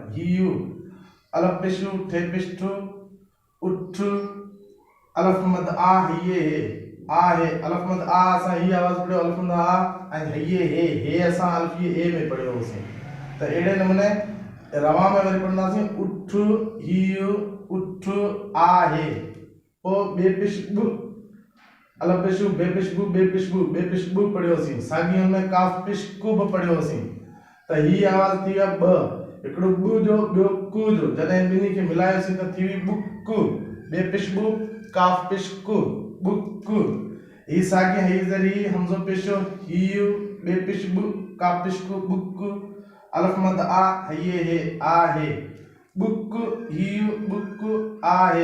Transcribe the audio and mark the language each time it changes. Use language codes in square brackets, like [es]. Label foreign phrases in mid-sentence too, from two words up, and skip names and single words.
[sd] ही यू, अलफ़ पेश उ, ठे पेश ठु, उठ, अलफ़ मद आ, हिये हे, आ हे, अलफ़ मद आ असां ही आवाज़ पढ़ियो अलफ़ मद आ, ऐं हिये हे असां अल्फ़ी ए में पढ़ियो होसीं। त अहिड़े नमूने रवा में वरी पढ़ंदासीं उठ, हियो, उठ, आ हे। पोइ बे पेश बु, अलफ़ पेश उ, बे पेश बु, बे पेश बु, बे पेश बु पढ़ियो होसीं। साॻी हुन काफ पेश कु बि पढ़ियो होसीं। त ही आवाज़ थी विया 2, हिकिड़ो बु जो, ॿियो कु जो। जॾहिं ॿिन्ही खे मिलायोसीं त थी हुई बुक, बे पेश बु, काफ पेश कु, बुक। ही साॻी ही ज़ेर ही, हमज़ो पेश हियो, बे पेश बु, काफ पेश कु, बुक, अलफ़ मद आ, हिये हे, आ हे, बुक, हियो, बुक, आ हे।